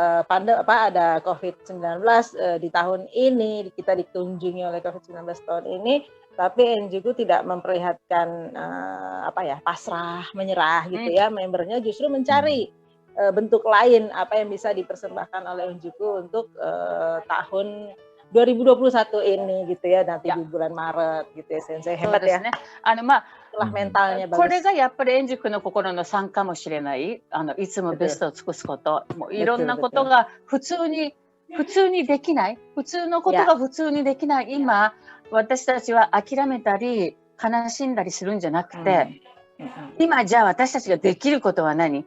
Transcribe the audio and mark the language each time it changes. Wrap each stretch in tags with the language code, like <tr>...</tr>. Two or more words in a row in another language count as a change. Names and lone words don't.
<id>ada COVID-19 di tahun ini, kita dikunjungi oleh COVID-19 tahun ini, tapi Enjuku tidak memperlihatkan pasrah, menyerah gitu ya. Membernya justru mencari bentuk lain apa yang bisa dipersembahkan oleh Enjuku untuk tahun 2021 ini gitu ya, nanti di bulan Maret gitu ya Sensei. Hebat ya. Setelah mentalnya bagus.</id> <ja>これがやっぱり円熟の心の産かもしれない。いつもベストを尽くすこと。もういろんなことが普通にできない。普通のことが普通にできない。今、私たちは諦めたり悲しんだりするんじゃなくて、今じゃあ私たちができることは何？</ja>